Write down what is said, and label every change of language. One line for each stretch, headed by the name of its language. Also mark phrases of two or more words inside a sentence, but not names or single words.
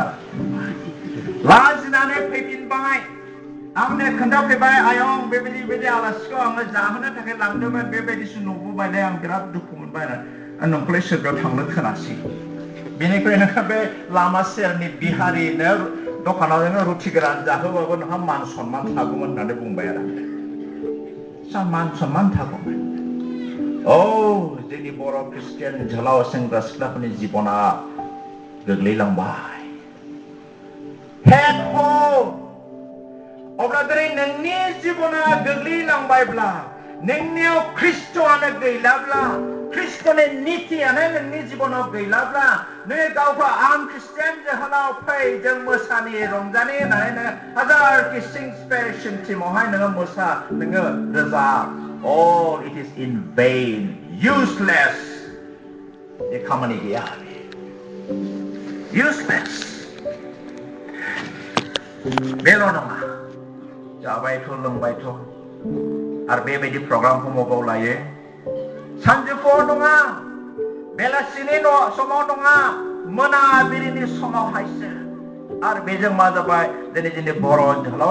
Bodo: लाजिनानै फैफिनबाय आंनो खोन्थाफैबाय आयं बेबायदि आलासिखौ आङो जाहोनो थाखाय लांदोंमोन बेबायदिसो नुबोबायलाय आं बिराद दुखु मोनबाय नोंखौलाय सोरबायाव थांनो खोनासै बेनिखायनो बे लामा सेरनि बिहारिनो दखानाव जोङो रुथि गोरान जाहोबाबो नोंहा मान सन्मान थागौमोन होननानै बुंबाय आरो मान सन्मान थागौमोन जोंनि बर' ख्रिस्टियान झलाव सेंग्रा सिख्लाफोरनि जिबना गोग्लैलांबाय
English: head home
Bodo: अब्ला दिनै नोंनि जिबना गोग्लैलांबायब्ला नोंनियाव ख्रिस्ट'आनो गैलाब्ला ख्रिस्ट'नि नीतियानो नोंनि जिबनाव गैलाब्ला नों गावखौ आं ख्रिस्टियान जोहोलाव फै जों मोसानि रंजानि होननानै नोङो हाजारखि सिंसिमहाय नोङो मोसा नोङो रोजाब
English: all it is in vain useless
Bodo: बे खामानि गैया useless बेल' नङा जाबायथ' लोंबायथ' आरो बेबायदि प्रग्रामखौ मबाव लायो सानजौफुआव नङा बेलासिनि समाव नङा मोनाबिलिनि समावहायसो आरो बेजों मा जाबाय दिनै जोंनि बर' जोहोलाव